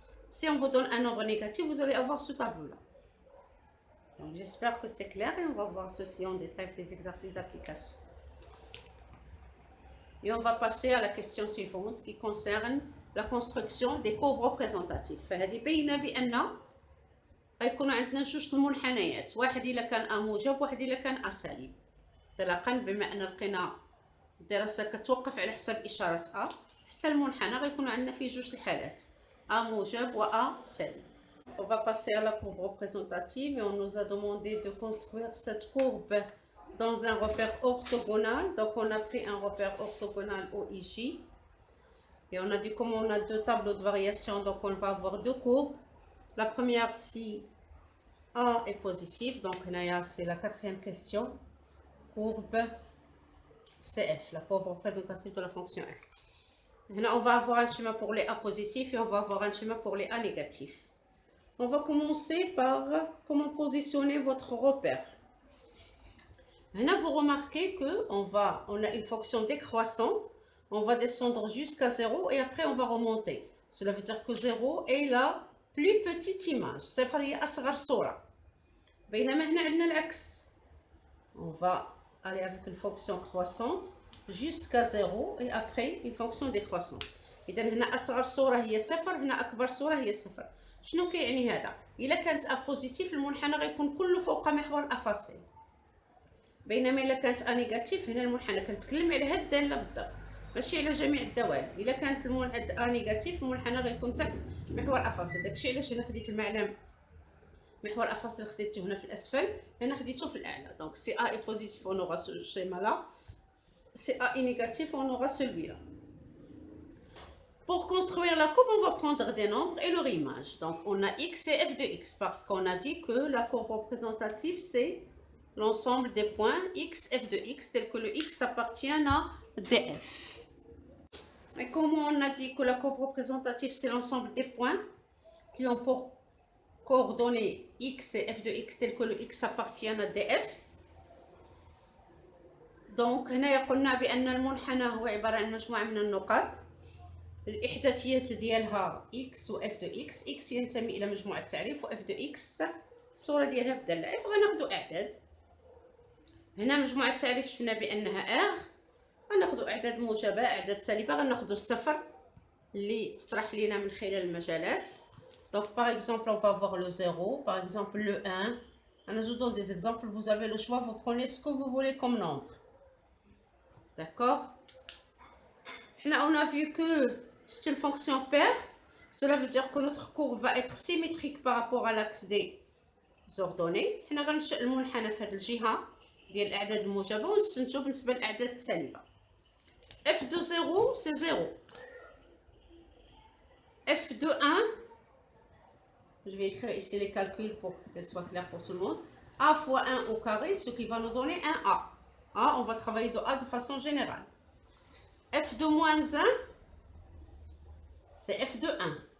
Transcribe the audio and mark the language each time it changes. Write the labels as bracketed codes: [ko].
[fr] Si on vous donne un nombre négatif, vous allez avoir ce tableau-là. Donc, j'espère que c'est clair et on va voir ceci en détail, les exercices d'application. Et on va passer à la question suivante qui concerne la construction des courbes représentatives. [ar] فهذه بينا بأن غيكون عندنا جوج المنحنيات، واحد إلا كان أ موجب واحد إلا كان أ سالب. انطلاقا بما أن لقينا الدراسة كتوقف على حسب إشارة أ، حتى المنحنى غيكون عندنا فيه جوج الحالات أ موجب وأ سالب. [fr] On va passer à la courbe représentative et on nous a demandé de construire cette courbe dans un repère orthogonal. Donc on a pris un repère orthogonal OIJ. Et on a dit comme on a deux tableaux de variation, donc on va avoir deux courbes. La première, si A est positif, donc là c'est la quatrième question. Courbe CF, la courbe représentative de la fonction f. Là, on va avoir un schéma pour les A positifs et on va avoir un schéma pour les A négatifs. On va commencer par comment positionner votre repère. Là, vous remarquez qu'on a une fonction décroissante. On va descendre jusqu'à 0 et après on va remonter. Cela veut dire que 0 est la plus petite image. [ar] صفر هي أصغر صورة. بينما هنا عندنا العكس. [fr] On va aller avec une fonction croissante jusqu'à 0 et après une fonction décroissante. [ar] إذا هنا أصغر صورة هي صفر، هنا أكبر صورة هي صفر. شنو كيعني هذا؟ إلا كانت أ بوزيتيف المنحنى غيكون كله فوق محور الأفاصيل. بينما إلا كانت أ نيجاتيف هنا المنحنى كنتكلم على هاد الدالة بالضبط، ماشي على جميع الدوال. إلا كانت أ نيجاتيف المنحنى غيكون تحت محور الأفاصيل. داكشي علاش هنا خديت المعلم محور الأفاصيل خديته هنا في الأسفل، هنا خديته في الأعلى. [fr] دونك سي أ est positif on aura ce schéma là, si A est négatif on aura celui-là. Pour construire la courbe, on va prendre des nombres et leur image. Donc, on a x et f de x parce qu'on a dit que la courbe représentative, c'est l'ensemble des points x, f de x, tel que le x appartient à df. Et comment on a dit que la courbe représentative, c'est l'ensemble des points qui ont pour coordonnées x et f de x, tel que le x appartient à df. Donc, [ar] هنا قلنا بأن المنحنى هو عبارة عن مجموعة من النقاط. الإحداثيات ديالها x و f de x. x ينتمي إلى مجموعة تعريف و f de x الصورة ديالها في الدالة f. غناخدو أعداد. هنا مجموعة تعريف شفنا بأنها r. غناخدو أعداد موجبة أعداد سالبة. غناخدو الصفر اللي تطرح لينا من خلال المجالات. [fr] Donc par exemple on va voir le 0, par exemple le 1. Alors, je vous donne des exemples, vous avez le choix, vous prenez ce que vous voulez comme nombre. D'accord? Là on a vu que c'est une fonction paire. Cela veut dire que notre courbe va être symétrique par rapport à l'axe des ordonnées. [ar] حنا غنشأ المنحنى في هذه الجهة ديال الأعداد الموجبة ونستنتجو بالنسبة للأعداد السالبة. [fr] f de 0 c'est 0. f de 1, je vais écrire ici les calculs pour qu'elle soit claire pour tout le monde. A fois 1 au carré, ce qui va nous donner un A. A, on va travailler de A de façon générale. F de moins 1, c'est f de 1.